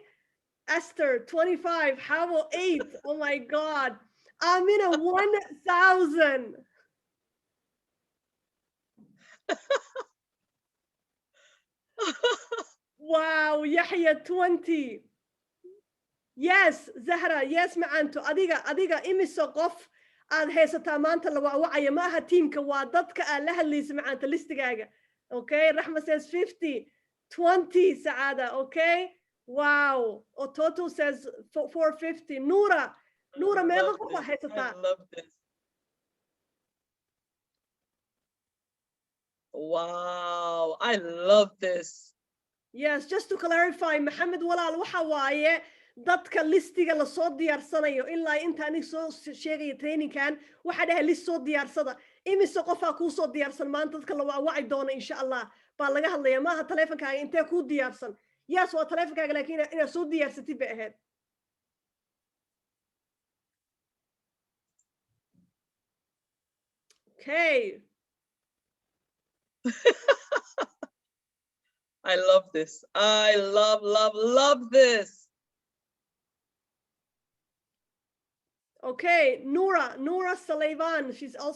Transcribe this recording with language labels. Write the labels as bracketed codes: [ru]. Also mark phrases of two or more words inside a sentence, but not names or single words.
[en] Esther, 25, Howell, 8, oh my God. Amina, 1,000. Wow, Yahya, 20. Yes, Zahra, yes, [so] macanto. Adiga imisa qof aad haysataa maanta la wacaya ma aha teamka waa dadka aad la hadlaysa macaanta listigaaga. [en] Okay, Rahma says 50, 20, Saada, okay? Wow. Ototo says 450. [so] Noura, meeqa qof aad haysataa? [en] I love this. Wow, I love this. Yes, just to clarify, [so] Mohammed Walal waxa waaye dadka listiga la soo diyaarsanayo ilaa inta anig soo sheegay trainingkan waxa dhahay list soo diyaarsada imise qofa ku soo diyaarsan maanta dadka la wacay doona [ar] إن شاء الله [so] baa laga hadlayaa maaha taleefankaaga intee ku diyaarsan. Yes, waa taleefankaaga laakiin inaad soo diyaarsatid bay ahayd. [en] Okay. I love this. I love this. Okay, Noura Saleivan, she's also